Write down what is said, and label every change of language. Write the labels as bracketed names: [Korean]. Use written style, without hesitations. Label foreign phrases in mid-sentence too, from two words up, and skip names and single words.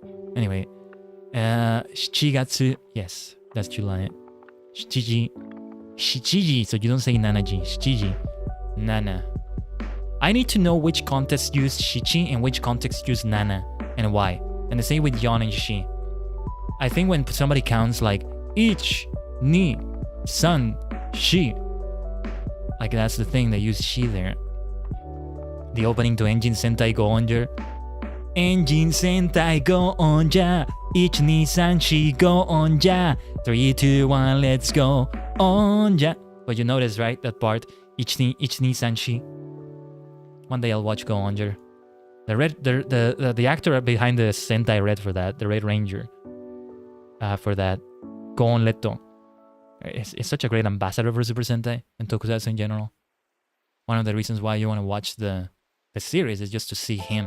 [English] Anyway, Shichigatsu. Yes, that's July. Shichiji. So you don't say nanaji. Shichiji. Nana. I need to know which context use shichi and which context use nana and why. And the same with yon and shi. I think when somebody counts like ich, [Japanese] ni, san, shi, [English] like that's the thing, they use shi there. The opening to Engine Sentai Go Onja. Engine Sentai Go Onja. [Japanese] Ich, ni, san, shi, [English] go onja. 3, 2, 1, let's go onja. But you notice, right, that part? [Japanese] Ich, ni, san, shi. [English] One day I'll watch Go Onja. The actor behind the Sentai Red for that, the Red Ranger, for that, Go On Leto, is such a great ambassador for Super Sentai and Tokusatsu in general. One of the reasons why you want to watch the series is just to see him.